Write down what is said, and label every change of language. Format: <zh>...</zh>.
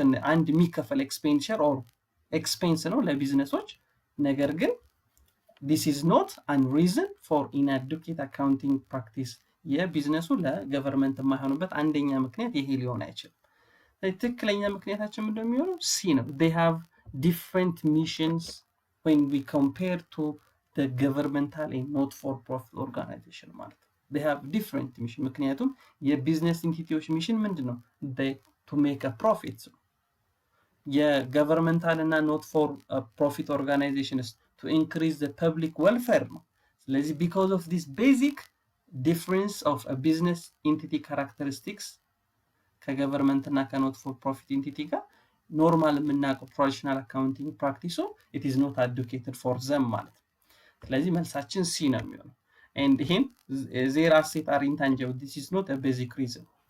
<am>አንድ የሚከፈል ኤክስፔንዲቸር ኦር ኤክስፔንስ ነው ለቢዝነሶች። ነገር ግን</am> <en>this is not a reason for inadequate accounting practice</en> <am>የቢዝነሱ ለገቨርንመንት የማይሆኑበት አንደኛ ምክንያት ይሄ ሊሆን አይችልም። ትክክለኛ ምክንያታችን ምንድነው የሚሆነው?</am> <en>ሲ ነው they have different missions when we compare to the governmental and not for profit organization ማለት ነው። they have different mission</en> <am>ምክንያቱም የቢዝነስ ኢንቲቲዎች ሚሽን ምንድነው?</am> <en>to make a profit</en> <am>ነው። የገቨርንመንታል እና</am> <en>not for profit organizations to increase the public welfare</en> <am>ነው። ስለዚህ</am> <en>because of this basic difference of a business entity characteristics</en> <am>ከገቨርንመንት እና ከኖት ፎር ፕሮፊት ኢንቲቲ ጋር ኖርማል የምናውቀው ትራዲሽናል አካውንቲንግ ፕራክቲሱ</am> <en>it is not advocated for them</en> <am>ማለት ነው። ስለዚህ መልሳችን ሲ ነው የሚሆነው። and ይሄም</am> <en>their assets are intangible, this is not a basic reason።</en>